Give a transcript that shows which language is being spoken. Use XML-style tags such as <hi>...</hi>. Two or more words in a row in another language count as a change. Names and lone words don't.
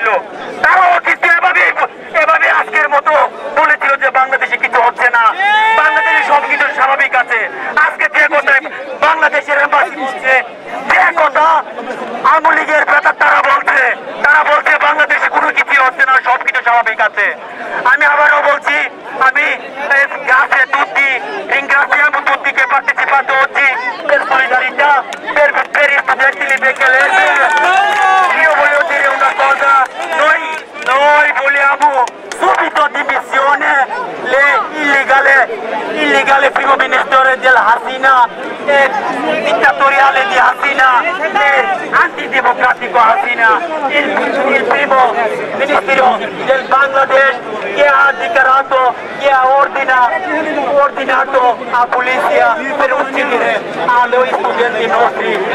<bn>তারাও কিন্তু এভাবে আজকের মতো বলেছিল যে বাংলাদেশে কিছু হচ্ছে না, বাংলাদেশে সবকিছু স্বাভাবিক আছে। আজকে যে কথায় বাংলাদেশের এম্বাসি বলছে, যে কথা আওয়ামী লীগের ব্যাপার তারা বলছে বাংলাদেশে কোনো কিছু হচ্ছে না, সবকিছু স্বাভাবিক আছে। আমি আবারও বলছি, আমি গাছে দুধ দিই,</bn> <it>ringraziamo tutti che partecipate oggi per solidarietà, per studenti di Becchele. Io voglio dire una cosa, noi vogliamo subito dimissione l'illegale primo ministro della Hasina, dittatoriale di Hasina e antidemocratico Hasina, il primo ministro del Bangladesh che ha dichiarato, che ha ordinato a polizia per uccidere noi studenti nostri.</it>